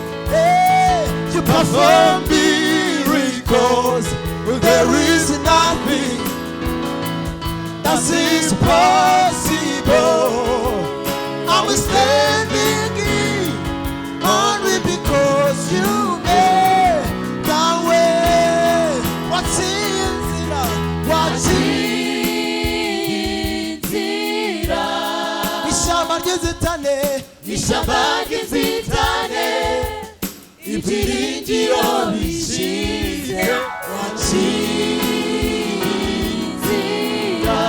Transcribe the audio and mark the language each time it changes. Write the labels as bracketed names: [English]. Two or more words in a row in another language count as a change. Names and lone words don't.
[English] Hey, you perform miracles. There is nothing that is impossible. I'm standing here only because you made the way. [Kinyarwanda] Waciye inzira, waciye Inzira. ishyamba ry'inzitane, Ishyamba ry'inzitane, ibyiringiro bishize. Waciye inzira.